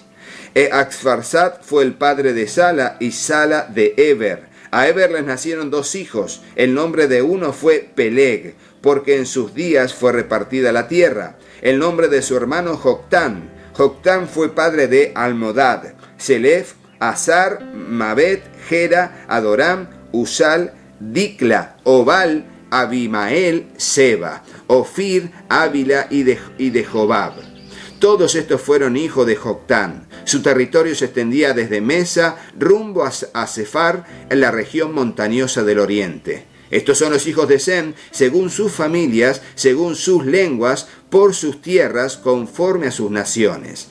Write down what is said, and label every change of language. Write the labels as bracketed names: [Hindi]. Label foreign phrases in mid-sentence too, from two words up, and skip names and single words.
[Spanish] Axfarsad fue el padre de Sala y Sala de Eber. A Eber les nacieron dos hijos. El nombre de uno fue Peleg, porque en sus días fue repartida la tierra. El nombre de su hermano Joctán. Joctán fue padre de Almodad, Selef, Azar, Mabet, Gera, Adoram, Usal, Dicla, Obal, Abimael, Seba, Ofir, Ávila y de Jobab. Todos estos fueron hijos de Joctán. Su territorio se extendía desde Mesa rumbo a Sefar, en la región montañosa del oriente. Estos son los hijos de Sem, según sus familias, según sus lenguas, por sus tierras conforme a sus naciones.